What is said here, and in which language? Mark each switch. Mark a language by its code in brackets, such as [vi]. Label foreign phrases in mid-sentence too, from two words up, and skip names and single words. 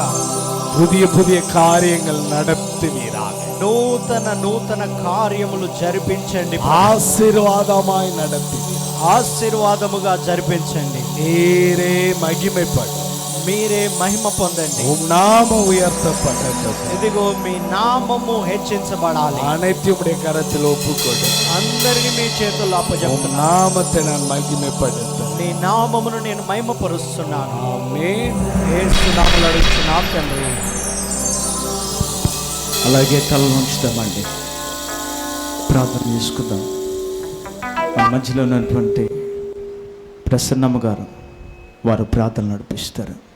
[ta] புதிய புதிய காரியங்கள் நடத்துவீராக. [te] నూతన కార్యములు జరిపించండి. [ta] ஆசீர்வாதமாய் நடத்துவீர். [te] ఆశీర్వాదముగా జరిపించండి. [ta] நீரே மகிமைப்படும். [te] మీరే మహిమ పొందండి. [ta] உம் நாமம் உயர்த்தப்பட்டது. [te] ఇదిగో మీ నామము హెచ్చించబడాలి. [ta] அனைத்தையும் உடைய கரத்தில் ஒப்புக்கொடு. [te] అందరిని మీ చేతుల్లో [ta] உம் [te] అప్పజెప్తున్నాను. [ta] நாமத்தை நான் மகிமைப்படுத்த. [te] నీ నామమును నేను మహిమపరుస్తున్నాను. [ta] ஆமென். [te] యేసు నామములో అడుగుచున్నాం తండ్రి. అలాగే తల ఉంచుతామండి, ప్రార్థన చేసుకుందాం. మన మధ్యలో ఉన్నటువంటి ప్రసన్నమ్మ గారు వారు ప్రార్థన నడిపిస్తారు.